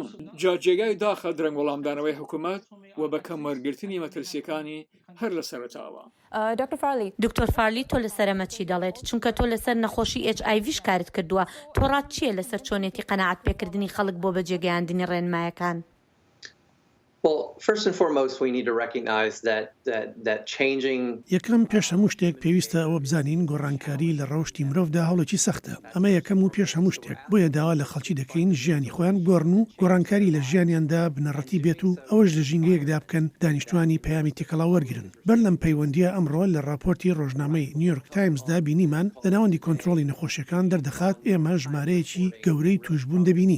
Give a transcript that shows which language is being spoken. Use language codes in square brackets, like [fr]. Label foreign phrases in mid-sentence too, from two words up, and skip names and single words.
[ckb] جا جێگای داخە درەنگ وەڵامدانەوەی حکوومەت و بە کەموەرگرتنی مەترسیەکانی هەر لە سەرەتاوە. دکتۆر فارلی تۆ لەسەرەمە چی دەڵێت؟ چونکە تۆ لەسەر نەخۆشی HIV کارت کردووە، تۆ ڕات چییە لەسەر چۆنێتی قەناعەت پێکردنی خەڵک بۆ بەجێگەیاندنی ڕێنمایەکان؟ [en] Well, first and foremost, we need to recognize that changing. [ckb] یەکەم پێش هەموو شتێک پێویستە ئەوە بزانین گۆڕانکاری لە ڕەوشی مرۆڤدا هەوڵێکی سەختە. ئەمە یەکەم و پێش هەموو شتێک. بۆیە داوا لە خەڵکی دەکەین ژیانی خۆیان گۆڕن و گۆڕانکاری لە ژیانیاندا بنەڕەتی بێت و ئەوەش لە ژینگەیەکدا بکەن دانیشتوانی پەیامی تێکەڵا وەرگرن. بەر لەم پەیوەندیە ئەمڕۆ لە راپۆرتی ڕۆژنامەی نیویۆرک تایمزدا بینیمان لە ناوەندی کۆنتڕۆڵی نەخۆشیەکان دەردەخات ئێمە ژمارەیەکی گەورەی توشبوون دەبینین.